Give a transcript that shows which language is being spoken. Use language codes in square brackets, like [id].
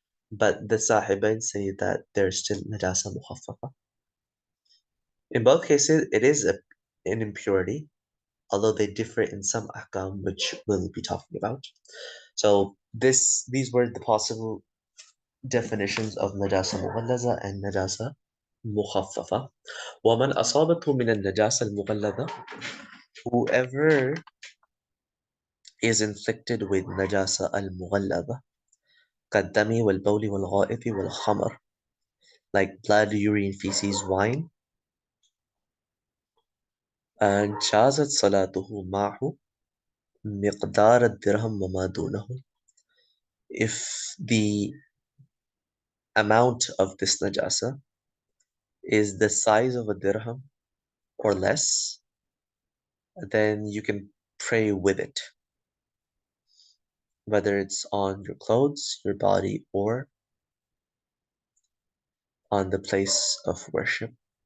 [en] But the Sahibain say that they're still najasa mukhaffafa. In both cases, it is an impurity, although they differ in some ahkam, which we'll be talking about. So these were the possible definitions of najasa mughallaza and najasa mukhaffafa. [ar] وَمَنْ أَصَابَتْهُ مِنَ النَّجَاسَةِ الْمُغَلَّظَةِ [en] Whoever is inflicted with najasa al-mughalladha [ar] كالدم والبول والغائط والخمر, [en] like blood, urine, feces, wine, and [ar] جازت صلاته معه مقدار الدرهم وما دونه. [en] If the amount of this najasa is the size of a dirham or less, then you can pray with it, whether it's on your clothes, your body, or on the place of worship.